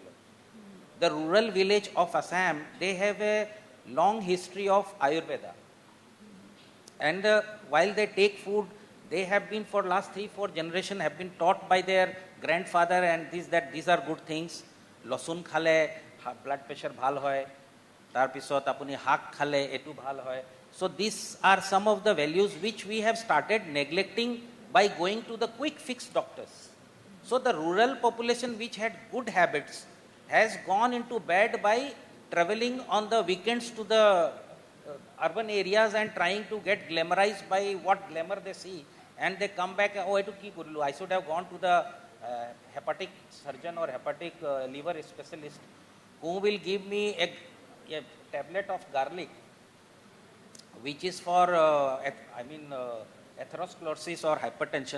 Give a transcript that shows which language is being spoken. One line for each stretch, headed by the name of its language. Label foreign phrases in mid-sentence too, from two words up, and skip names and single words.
English: The rural village of Assam, they have a long history of Ayurveda. And while they take food, they have been for last 3-4 generations have been taught by their grandfather and these are good things.
Assamese: Losun khale,
English: blood pressure
Assamese: bhal hoy. Tar pisot apuni hak khale, etu bhal hoy.
English: So these are some of the values which we have started neglecting by going to the quick fix doctors. So the rural population which had good habits has gone into bad by traveling on the weekends to the urban areas and trying to get glamorized by what glamour they see, and they come back, I should have gone to the hepatic surgeon or hepatic liver specialist who will give me a tablet of garlic which is for atherosclerosis or hypertension.